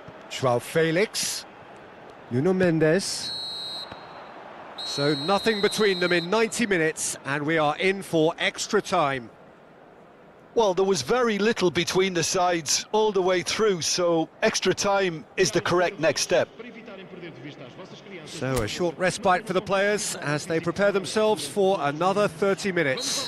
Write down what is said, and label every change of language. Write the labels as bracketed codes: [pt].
[en] Joao Felix. Nuno Mendes. So nothing between them in 90 minutes, and we are in for extra time. Well, there was very little between the sides all the way through, so extra time is the correct next step. [pt] para evitarem perder de vista as vossas crianças. [en] So a short respite for the players as they prepare themselves for another 30 minutes.